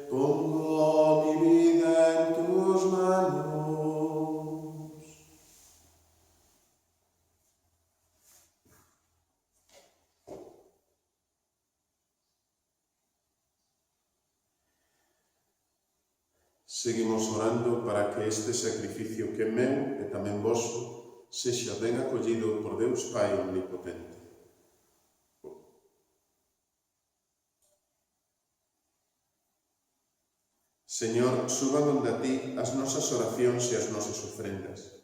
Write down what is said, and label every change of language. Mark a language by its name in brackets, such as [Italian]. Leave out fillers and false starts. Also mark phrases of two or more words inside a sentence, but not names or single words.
[Spanish] Pongo mi vida en tus manos. [Galician] Seguimos orando para que este sacrificio que é meu e tamén voso sexa ben acollido por Deus Pai Omnipotente. Señor, suban onde a ti as nosas oracións e as nosas ofrendas.